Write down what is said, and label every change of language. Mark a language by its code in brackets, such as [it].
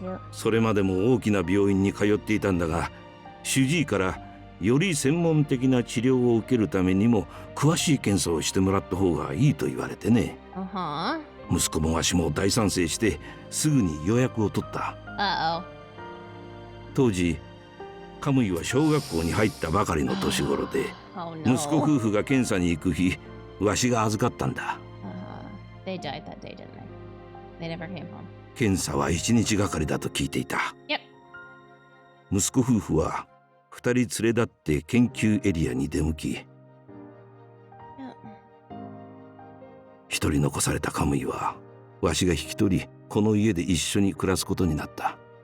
[ja] それまでも大きな病院に通っていたんだが、主治医からより専門的な治療を受けるためにも詳しい検査をしてもらった方がいいと言われてね。息子もわしも大賛成してすぐに予約を取った。当時カムイは小学校に入ったばかりの年頃で、息子夫婦が検査に行く日、わしが預かったんだ。 [en] They died that day, didn't they? They never came home. [ja] 検査は1日がかりだと聞いていた。 [en] Yep. [ja] 息子夫婦は2人連れ立って研究エリアに出向き、一人残されたカムイはわしが引き取り、この家で一緒に暮らすことになった。